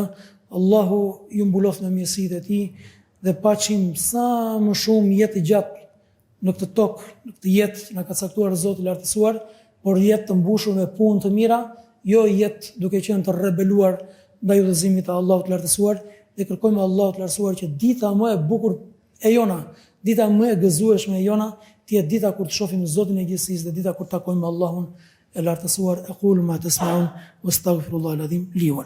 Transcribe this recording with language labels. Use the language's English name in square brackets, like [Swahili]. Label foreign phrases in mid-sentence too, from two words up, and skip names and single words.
[Albanian] Allahu ju mbuloft me mirësitë e tij dhe paqim sa më shumë jetë gjatë në këtë tokë, në këtë jetë që na ka caktuar Zoti i lartësuar, por jetë të mbushur me punë të mira, jo jetë duke qenë të rebeluar ndaj udhëzimit të Allahut të lartësuar. Dhe kërkojmë Allahut të lartësuar që dita më e bukur e jona, dita më e gëzueshme e jona, të jetë dita kur të shohim Zotin e gjithësisë dhe dita kur takojmë Allahun e lartësuar. [Arabic] أقول ما تسمعون وأستغفر الله العظيم لي ولكم.